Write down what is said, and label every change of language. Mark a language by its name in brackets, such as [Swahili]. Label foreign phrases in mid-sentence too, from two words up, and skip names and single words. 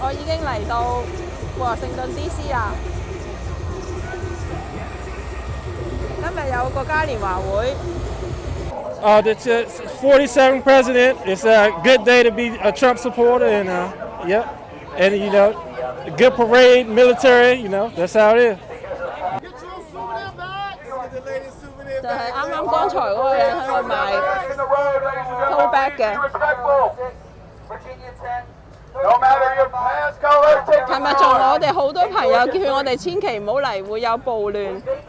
[Cantonese] 我已經嚟到華盛頓 DC 啦。今日有個嘉年華會。 [English] The 47th president. It's a good day to be a Trump supporter, and yeah, and a good parade, military. That's how it is. [Cantonese] 就係啱啱剛才嗰個人喺度賣 [English] tote bag [Cantonese] 嘅。琴日仲我哋好多朋友叫我哋千祈唔好嚟，會有暴亂。